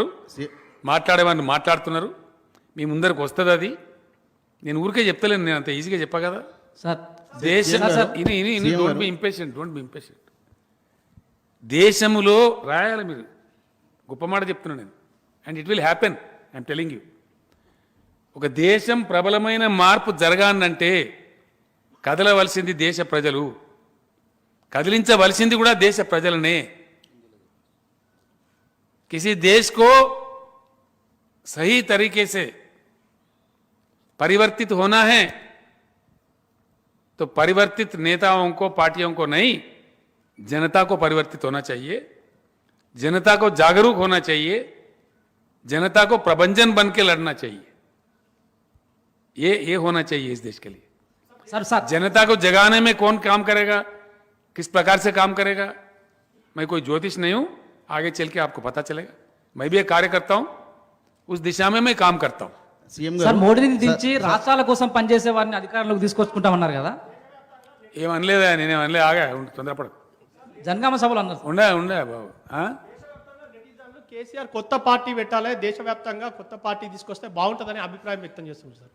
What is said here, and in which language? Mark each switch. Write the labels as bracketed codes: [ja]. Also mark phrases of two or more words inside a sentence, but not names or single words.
[te] మాట్లాడేవాడిని మాట్లాడుతున్నారు, మీ ముందరకు వస్తుంది. అది నేను ఊరికే చెప్తలేను, నేను అంత ఈజీగా చెప్పా కదా. సార్ [en] దేశం don't be impatient. [te] దేశములో రాయాలి మీరు, గొప్ప మాట చెప్తున్నాను నేను. [en] and it will happen, I'm telling you. [te] ఒక దేశం ప్రబలమైన మార్పు జరగాలంటే కదలవలసింది దేశ ప్రజలు, కదిలించవలసింది కూడా దేశ ప్రజలనే. [hi] किसी देश को सही तरीके से परिवर्तित होना है तो परिवर्तित नेताओं को, पार्टियों को नहीं, जनता को परिवर्तित होना चाहिए, जनता को जागरूक होना चाहिए, जनता को प्रबंधन बन के लड़ना चाहिए। ये होना चाहिए इस देश के लिए। सर जनता को जगाने में कौन काम करेगा, किस प्रकार से काम करेगा, मैं कोई ज्योतिष नहीं हूं, आगे चल के आपको पता चलेगा। मैं भी एक कार्य करता हूं, उस दिशा में मैं काम करता हूं। [te] సీఎం సార్ మోడీని దించి రాష్ట్రాల కోసం పనిచేసే వారిని అధికారంలోకి తీసుకొచ్చుకుంటామన్నారు కదా, ఏమనలేదా, నేనేమనలే, ఆగా తొందరపడకు, జనగామ సభలో అన్నారు. ఉండే బాబు ఆ? కేసీఆర్ కొత్త పార్టీ పెట్టాలి, దేశవ్యాప్తంగా కొత్త పార్టీ తీసుకొస్తే బాగుంటుందని అభిప్రాయం వ్యక్తం చేస్తున్నారు సార్.